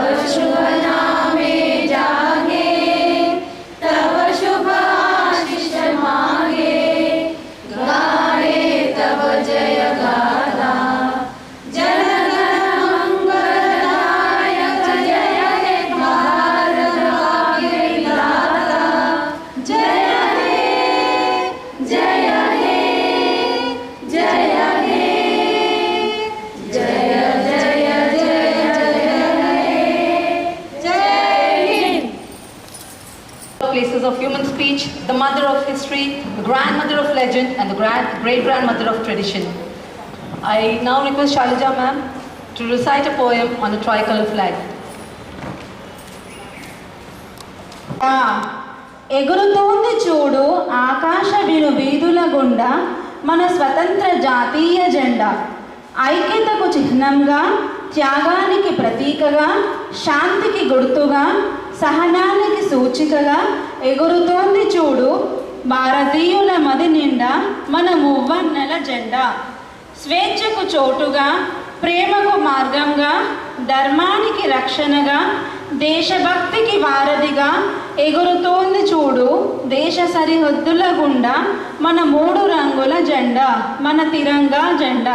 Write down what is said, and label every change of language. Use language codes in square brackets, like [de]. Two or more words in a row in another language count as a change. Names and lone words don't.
[bn] শুভ নামে জাগে তব শুভ আশিস মাগে গাহে তব জয় গাথা জন গণ মঙ্গলদায়ক জয় হে ভারত ভাগ্য বিধাতা জয় হে জয় হে জয় হে জয় জয় [en] places of human speech, the mother of history, the grandmother of legend, and the great-grandmother of tradition. I now request Shailaja ma'am to recite a poem on the tricolor flag. [te] ఎగురుతోంది చూడు ఆకాశ వీధుల గుండా మన స్వతంత్ర జాతీయ జెండా ఐక్యతకు చిహ్నంగా త్యాగానికి ప్రతీకగా శాంతికి గుర్తుగా సహనానికి సూచికగా ఎగురుతోంది చూడు భారతీయుల మది నిండా మన మువ్వన్నెల జెండా స్వేచ్ఛకు చోటుగా ప్రేమకు మార్గంగా, ధర్మానికి రక్షణగా, దేశభక్తికి వారధిగా ఎగురుతోంది చూడు దేశ సరిహద్దుల గుండా మన 3 రంగుల జెండా, మన తిరంగా జెండా.